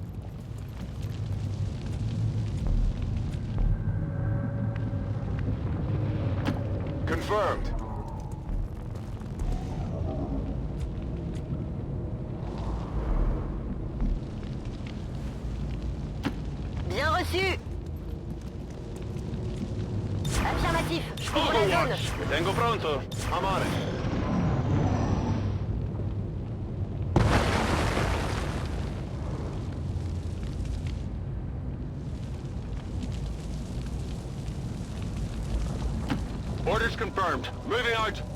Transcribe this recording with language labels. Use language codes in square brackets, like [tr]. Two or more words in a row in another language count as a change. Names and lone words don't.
[en] Confirmed. [fr] Bien reçu. Affirmatif. Je couvre la zone. [it] Mi tengo pronto. [en] I'm on it. Orders confirmed. Moving out.